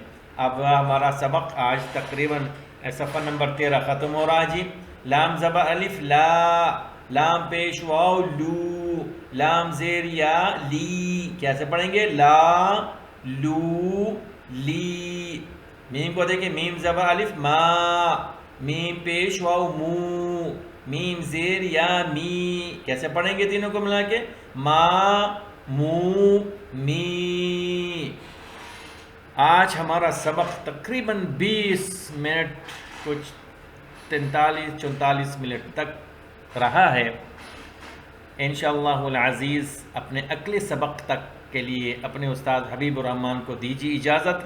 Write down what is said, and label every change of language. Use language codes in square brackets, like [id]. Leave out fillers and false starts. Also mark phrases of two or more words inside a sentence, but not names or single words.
[ur] اب ہمارا سبق آج تقریباً صفحہ نمبر 13 ختم ہو رہا ہے جی۔ لام زبر الف لا، لام پیش واو لو، لام زیر یا لی، کیسے پڑھیں گے؟ لا لو لی۔ میم کو دیکھیں، میم زبر الف ما، میم پیش واو مو، میم زیر یا می، کیسے پڑھیں گے تینوں کو ملا کے؟ ما مو می۔ آج ہمارا سبق تقریباً 20 منٹ، کچھ 43-44 منٹ تک رہا ہے۔ [ar] انشاءاللہ العزیز [ur] اپنے اگلے سبق تک کے لیے اپنے استاد حبیب الرحمن کو دیجیے اجازت۔